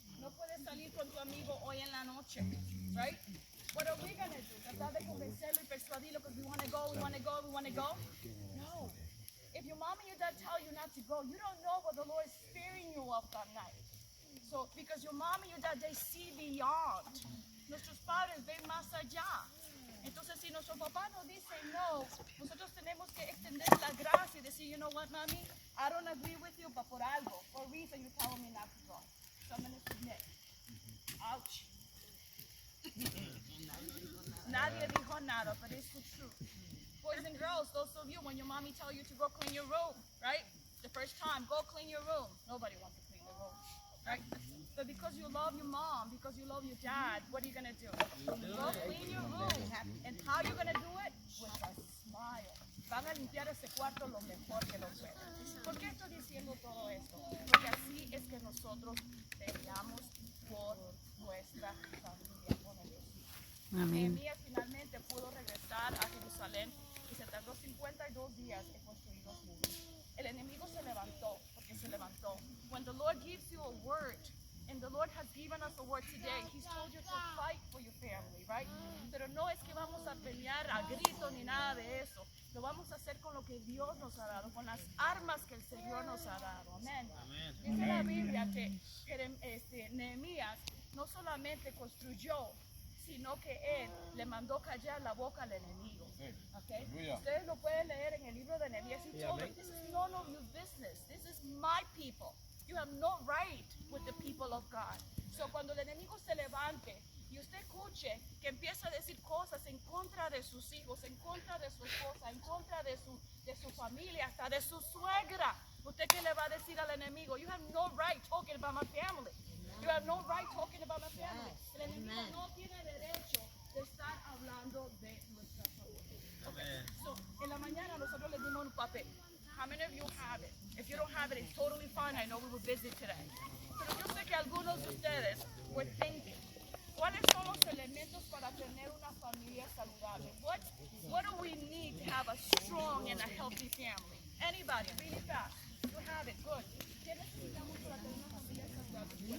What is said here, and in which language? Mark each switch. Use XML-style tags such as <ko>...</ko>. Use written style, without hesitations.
<es>No puedes salir con tu amigo hoy en la noche.</es> <en>Right? What are we going to do?</en> <es>Tratar de convencerlo y persuadirlo</es> <en>because we want to go, we want to go, we want to go? No. If your mom and your dad tell you not to go, you don't know what the Lord is sparing you of that night. So, because your mom and your dad, they see beyond.</en> <es>Nuestros padres ven más allá. Entonces, si nuestro papá nos dice no, nosotros tenemos que extender la gracia y decir,</es> <en>you know what, mommy, I don't agree with you, but</en> <es>por algo,</es> <en>for a reason you're telling me not to go. So I'm going to submit. Ouch.</en> <es>Nadie dijo nada,</es> <en>but it's the truth. Boys and girls, those of you, when your mommy tell you to go clean your room, right? The first time, go clean your room. Nobody wants to clean their room, right? But because you love your mom, because you love your dad, what are you going to do? Go clean your room. And how are you going to do it? With a smile.</en> <es>Van a limpiar ese cuarto lo mejor que lo puedan. ¿Por qué estoy diciendo todo esto? Porque así es que nosotros peleamos por nuestra familia con Dios. Nehemías finalmente pudo regresar a Jerusalén y se tardó 52 días en construir los muros. El enemigo se levantó, porque se levantó.</es> <en>When the Lord gives you a word, and the Lord has given us a word today, He's told you to fight for your family, right?</en> <es>Pero no es que vamos a pelear a grito ni nada de eso. Lo vamos a hacer con lo que Dios nos ha dado, con las armas que el Señor nos ha dado. Amén. Dice la Biblia que Nehemías no solamente construyó, sino que él le mandó callar la boca al enemigo. Okay? Ustedes lo pueden leer en el libro de Nehemías.</es> <en>He told them, this is none of your business. This is my people. You have no right with the people of God.</en> <es>So cuando el enemigo se levante y usted escuche que empieza a decir cosas en contra de sus hijos, en contra de su esposa, en contra de su familia, hasta de su suegra, ¿usted qué le va a decir al enemigo?</es> <en>You have no right talking about my family. You have no right talking about my family.</en> <es>El enemigo no tiene derecho de estar hablando de nuestra familia. Okay. So, en la mañana nosotros le dimos un papel.</es> <en>How many of you have it? If you don't have it, it's totally fine. I know we were busy today.</en> <es>Pero yo sé que algunos de ustedes</es> <en>were thinking,</en> <es>¿cuáles son los elementos para tener una familia saludable?</es> <en>What do we need to have a strong and a healthy family? Anybody, really fast. You have it, good.</en> <es>¿Qué necesitamos para tener una familia saludable?</es>